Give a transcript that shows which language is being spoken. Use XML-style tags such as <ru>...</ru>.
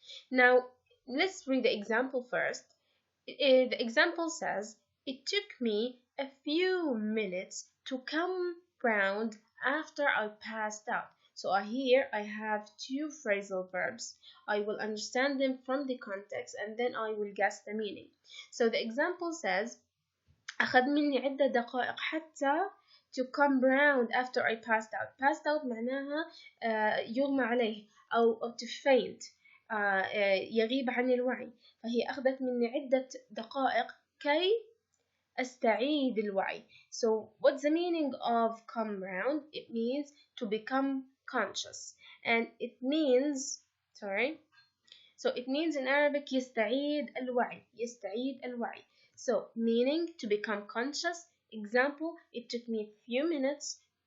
<en>Now let's read the example first. The example says, it took me a few minutes to come round after I passed out. So here I have two phrasal verbs. I will understand them from the context and then I will guess the meaning. So the example says,</en> <ar>أخذ مني عدة دقائق حتى</ar> <en>to come round after I passed out.</en> <ar>Passed out معناها يغمى عليه أو</ar> <en>to faint,</en> <ar>يغيب عن الوعي. فهي أخذت مني عدة دقائق كي أستعيد الوعي.</ar> <en>So what's the meaning of come round? It means to become conscious, and it means it means in Arabic</en> <ar>يستعيد الوعي. يستعيد الوعي.</ar> <en>So meaning to become conscious. Example, it took me a few minutes.</en>